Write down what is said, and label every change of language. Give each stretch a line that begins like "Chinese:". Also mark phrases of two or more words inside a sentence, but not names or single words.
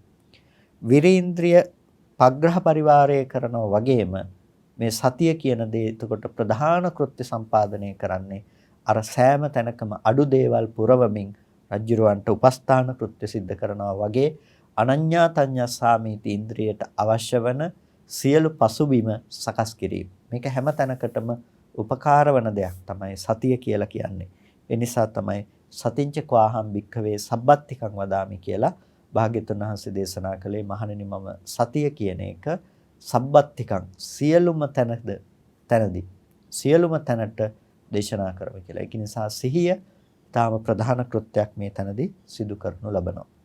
Sinhala: විරීන්ද්‍රිය පග්‍රහ පරිවාරය කරනවා වගේම මේ සතිය කියන දේ එතකොට ප්‍රධාන කෘත්‍ය සම්පාදනය කරන්නේ අර සෑම තැනකම අඩු දේවල් පුරවමින් රජ්ජුරවන්ට උපස්ථාන කෘත්‍ය සිද්ධ කරනවා වගේ අනඤ්ඤා තඤ්ඤාසාමීති ඉන්ද්‍රියට අවශ්‍ය වන සියලු පසුබිම සකස් කිරීම. මේක හැම තැනකටම උපකාර වන දෙයක් තමයි සතිය කියලා කියන්නේ. ඒ නිසා තමයි
Pali: සතිංච කවාහම් භික්ඛවේ සබ්බත්තිකං වදාමි
Sinhala: කියලා භාග්‍යතුන් වහන්සේ දේශනා කළේ. මහණෙනි මම සතිය කියන එක සබ්බත්තිකං සියලුම තැනදී සියලුම තැනට දේශනා කරමු කියලා. ඒක නිසා සිහිය තාම ප්‍රධාන කෘත්‍යයක් මේ තැනදී සිදු කරනු ලබනවා.